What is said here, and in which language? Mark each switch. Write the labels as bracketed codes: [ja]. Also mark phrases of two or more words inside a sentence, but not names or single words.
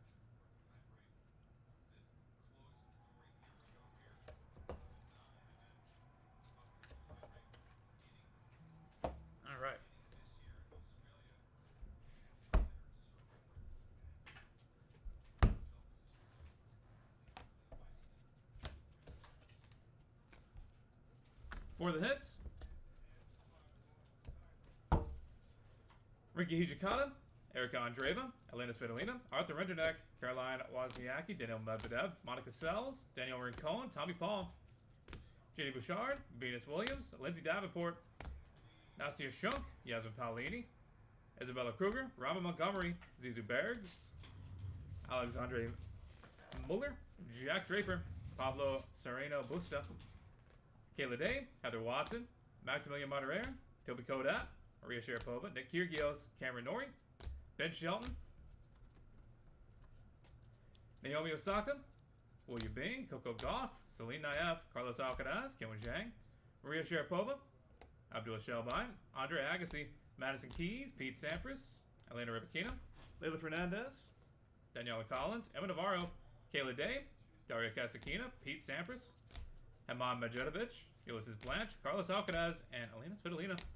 [en] All right. For the hits, Rinky Hijikata, Erica Andreeva, Elena Svitolina, Arthur Renderneck, Caroline Wozniacki, Daniel Medvedev, Monica Sells, Daniel Rincon, Tommy Paul, J.D. Bouchard, Venus Williams, Lindsay Davenport, Nastia Shunk, Yasmin Paolini, Isabella Kruger, Robin Montgomery, Zizu Bergs, Alexandre Muller, Jack Draper, Pablo Sereno Busta, Kayla Day, Heather Watson, Maximilian Madureira, Toby Kodat, Maria Sharapova, Nick Kyrgios, Cameron Norrie, Ben Shelton, Naomi Osaka, William Bing, Coco Gauff, Celine Naif, Carlos Alcaraz, Kim Zhang, Maria Sharapova, Abdul Shelby, Andre Agassi, Madison Keys, Pete Sampras, Elena Rybakina, Leila Fernandez, Daniela Collins, Emma Navarro, Kayla Day, Daria Kasakina, Pete Sampras, Haman Medjedovic, Ulysses Blanche, Carlos Alcaraz, and Elena Svitolina.